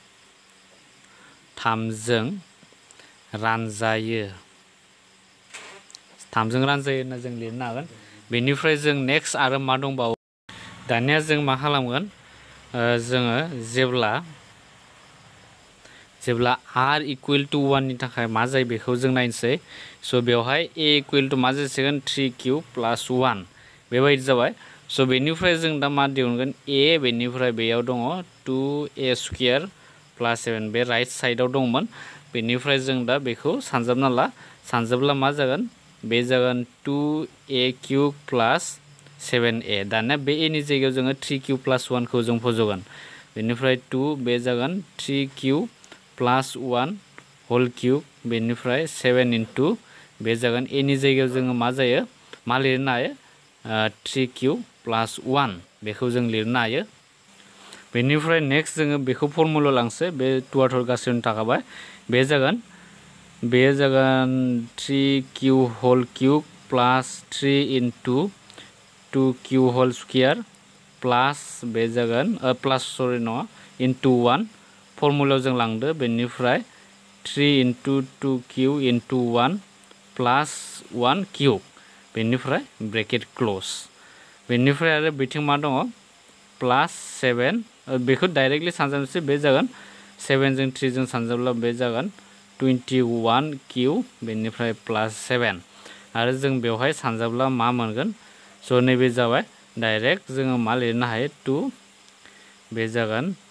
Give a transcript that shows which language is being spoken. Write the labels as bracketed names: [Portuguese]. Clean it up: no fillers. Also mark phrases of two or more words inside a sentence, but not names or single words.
[Bodo] 3 जों रानजायो होनना जों लिरनो हागोन बेनिफ्राय जों नेक्स्ट आरो मा दंबावो दानिया जों मा खालामगोन जोङो जेब्ला r [English] equal to [Bodo] 1 नि थाखाय मा जायो बेखौ जों नायनोसै स' बेवहाय a [English] equal to [Bodo] मा जासिगोन 3q प्लस 1 बेबायदि जाबाय स' बेनिफ्राय जों दा मा दिहुनगोन a बेनिफ्राय बेयाव दङ 2a [English] square plus [Bodo] 7 बे राइट साइडआव दंमोन बेनिफ्राय जों दा बेखौ सानजाबना ला सानजाब्ला मा जागोन बे जागोन 2a [English] cube plus [Bodo] 7a दानिया बे a नि जायगायाव जोङो 3q प्लस 1 खौ जों फज'गोन बेनिफ्राय 2 बे जागोन 3q प्लस 1 [English] whole cube [Bodo] बेनिफ्राय 7 into बे जागोन a नि जायगायाव जोङो मा जायो मा लिरनो हायो 3q प्लस 1 बेखौ जों लिरनो हायो बेनिफ्राय नेक्स्ट जोङो बेखौ फर्मुला लांसै बे 2 गासैनो थाखाबाय बे जागोन 3q [English] whole cube plus [Bodo] 3 into 2q [English] whole square plus [Bodo] बे जागोन प्लस सरि नङा into 1 फर्मुलायाव जों लांदो बेनिफ्राय 3 into 2q into 1 प्लस 1 क्यूब बेनिफ्राय [English] bracket close [Bodo] बेनिफ्राय आरो बिथिं मा दङ प्लस 7 बेखौ डाइरेक्टलि सानजाबनोसै बे जागोन 7 जों 3 जों सानजाब्ला बे जागोन 21q बेनिफ्राय प्लस 7 आरो जों बेवहाय सानजाब्ला मा मोनगोन स' नैबे जाबाय डाइरेक्ट जोङो मा लिरनो हायो 2 बे जागोन